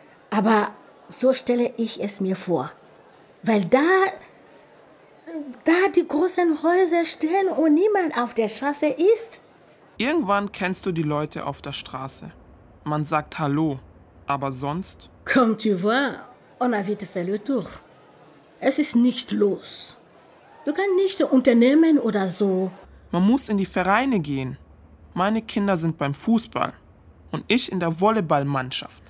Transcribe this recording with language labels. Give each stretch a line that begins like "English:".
German: Aber so stelle ich es mir vor. Weil da die großen Häuser stehen und niemand auf der Straße ist. Irgendwann kennst du die Leute auf der Straße. Man sagt Hallo, aber sonst...
French: Comme tu vois, on a vite fait le tour.
German: Es ist nicht los. Du kannst nicht unternehmen oder so. Man muss in die Vereine gehen. Meine Kinder sind beim Fußball und ich in der Volleyballmannschaft.